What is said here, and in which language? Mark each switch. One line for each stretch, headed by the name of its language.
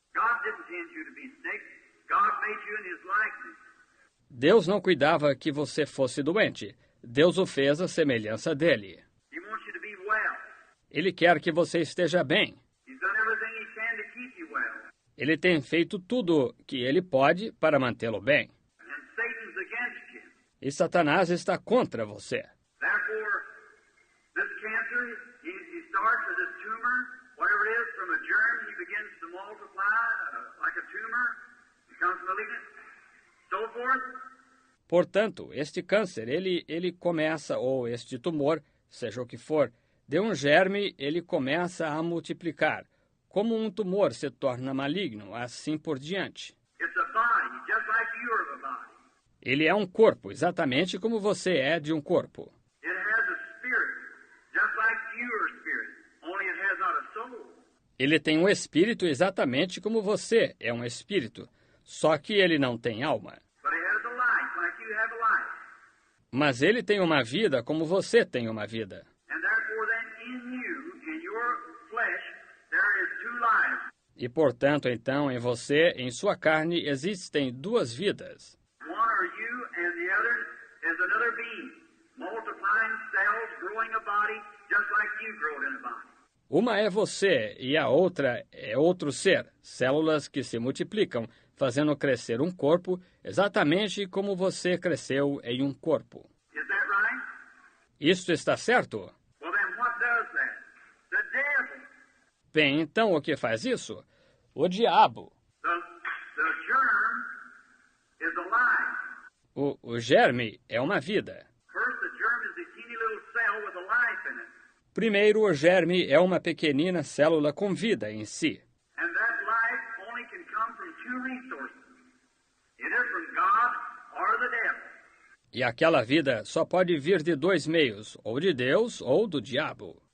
English: God didn't intend you to be sick. God made you in His likeness.
Portuguese: Deus não cuidava que você fosse doente. Deus o fez à semelhança dele.
English: He wants you to be well.
Portuguese: Ele quer que você esteja bem.
English: He's done everything He can to keep you well.
Portuguese: Ele tem feito tudo que ele pode para mantê-lo bem.
English: And Satan's against you.
Portuguese: E Satanás está contra você.
English: Therefore, this cancer, he starts as a tumor, whatever it is, from a germ, he begins to multiply like a tumor, becomes malignant, so forth.
Portuguese: Portanto, este câncer, ele começa, ou este tumor, seja o que for, de um germe, ele começa a multiplicar. Como um tumor se torna maligno, assim por diante.
English: It's a body, just like you are a body.
Portuguese: Ele é um corpo, exatamente como você é de um corpo.
English: It has a spirit, just like you are a spirit, only it has not a soul.
Portuguese: Ele tem um espírito exatamente como você é um espírito, só que ele não tem alma.
English: But it has a life, like you have a life.
Portuguese: Mas ele tem uma vida como você tem uma vida.
English: And therefore then in you, in your flesh, there is two lives.
Portuguese: E, portanto, então, em você, em sua carne, existem duas vidas.
English: One are you and the other is another being, multiplying cells, growing a body, just like you growed in a body.
Portuguese: Uma é você e a outra é outro ser, células que se multiplicam, fazendo crescer um corpo, exatamente como você cresceu em um corpo.
English: Is that right?
Portuguese: Isto está certo?
English: Well then what does that? The devil.
Portuguese: Bem, então o que faz isso? O diabo.
English: The germ is alive.
Portuguese: O germe é uma vida.
English: First the germ is a teeny little cell with a life in it.
Portuguese: Primeiro, o germe é uma pequenina célula com vida em si.
English: And that life only can come from two resources. Either from God or the devil.
Portuguese: E aquela vida só pode vir de dois meios, ou de Deus ou do diabo.